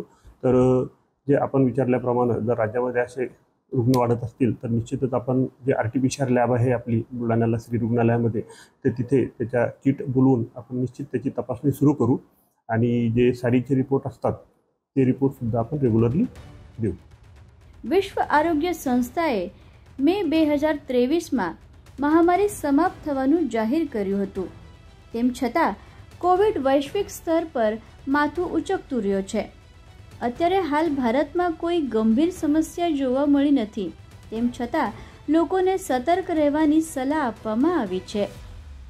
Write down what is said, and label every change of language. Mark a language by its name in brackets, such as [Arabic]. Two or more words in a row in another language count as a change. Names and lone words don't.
[Marathi] तर जे आपण विचारल्याप्रमाणे जर राज्यामध्ये असे रुग्ण वाढत असतील तर निश्चितच आपण जे RT-PCR लॅब आहे आपली बुलढाण्याला श्री रुग्णालयामध्ये, तर तिथे त्याच्या किट बोलवून आपण निश्चित त्याची तपासणी सुरू करू आणि जे सारीचे रिपोर्ट असतात ते रिपोर्टसुद्धा आपण रेग्युलरली देऊ। [Gujarati] વિશ્વ આરોગ્ય સંસ્થાએ મે 2023માં મહામારી સમાપ્ત થવાનું જાહેર કર્યું હતું। તેમ છતાં કોવિડ વૈશ્વિક સ્તર પર માથું ઉચકતું રહ્યો છે। અત્યારે હાલ ભારતમાં કોઈ ગંભીર સમસ્યા જોવા મળી નથી, તેમ છતાં લોકોને સતર્ક રહેવાની સલાહ આપવામાં આવી છે।